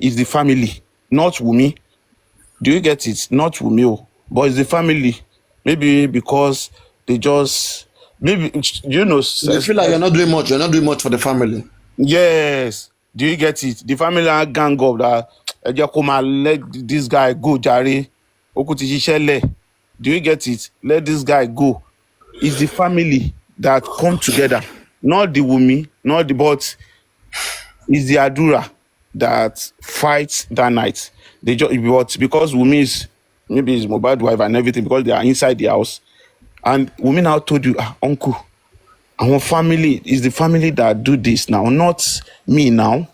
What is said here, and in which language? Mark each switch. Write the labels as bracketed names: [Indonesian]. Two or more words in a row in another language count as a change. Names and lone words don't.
[English] It's the family, not Wumi. Do you get it? Not Wumi, but it's the family. Maybe because they just maybe They feel like you're not doing much. You're not doing much for the family. yes. Do you get it? The family are gang up that [Yoruba] ẹ jẹ́ kó máa [English] let this guy go jàre. [Yoruba] Ó kú ti ṣiṣẹ́ lẹ̀. [English] Do you get it? Let this guy go. It's the family that come together, not the Wumi, not the but it's the Adura that fights that night. They just but because Wumi is maybe his mobile wife and everything because they are inside the house, and Wumi now told you, uncle, our family is the family that do this now, not me now.